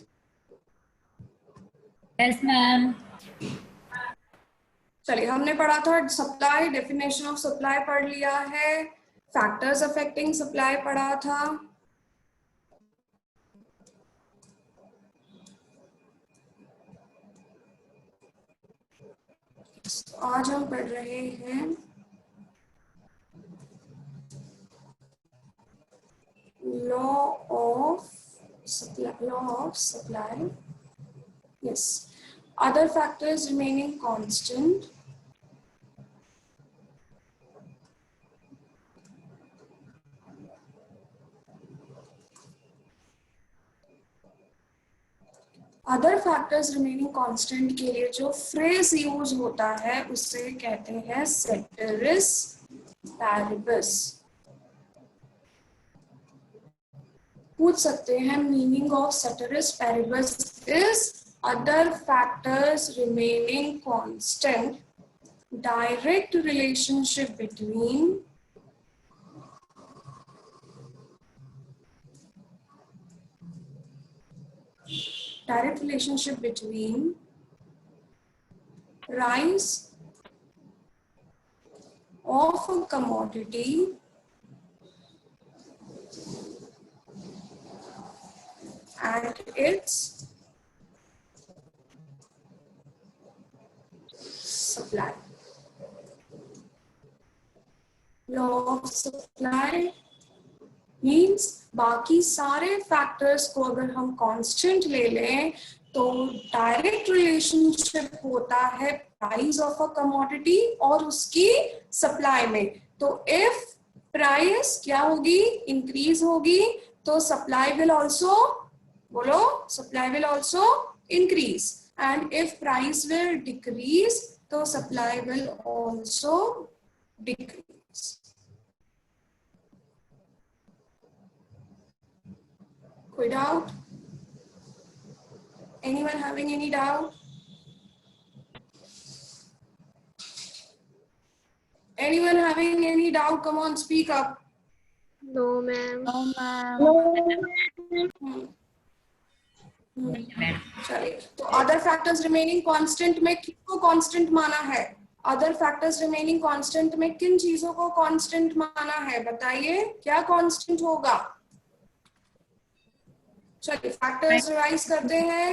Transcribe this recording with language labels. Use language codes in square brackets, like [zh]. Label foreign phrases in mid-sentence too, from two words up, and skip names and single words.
[en] Yes ma'am. [hi] चलिए, हमने पढ़ा था सप्लाई, [en] definition of supply [hi] पढ़ लिया है, [en] factors affecting supply [hi] पढ़ा था. आज हम पढ़ रहे हैं [en] law of supply. Yes, other factors remaining constant, other factors remaining constant [hi] के लिए जो [en] phrase use [hi] होता है उसे कहते हैं [la] ceteris paribus. [hi] पूछ सकते हैं [en] meaning of [la] ceteris paribus [en] is other factors remaining constant, direct relationship between price of a commodity and its supply. Law of supply means [hi] बाकी सारे फैक्टर्स को अगर हम कांस्टेंट ले लें तो [en] direct relationship [hi] होता है [en] price of a commodity [hi] और उसकी सप्लाई में. [en] तो if price [hi] क्या होगी, [en] इंक्रीज होगी, तो supply will also, बोलो, supply will also increase. and if price will decrease तो supply will also decrease. [hi] कोई डाउट? [en] Anyone having any doubt? Anyone having any doubt? Come on, speak up. No ma'am. No ma'am. [hi] चलिए, तो [en] other factors remaining constant [hi] में किसको कांस्टेंट माना है? [en] other factors remaining constant [hi] में किन चीजों को कांस्टेंट माना है? बताइए, क्या कांस्टेंट होगा? चलिए, [en] factors revise [hi] करते हैं.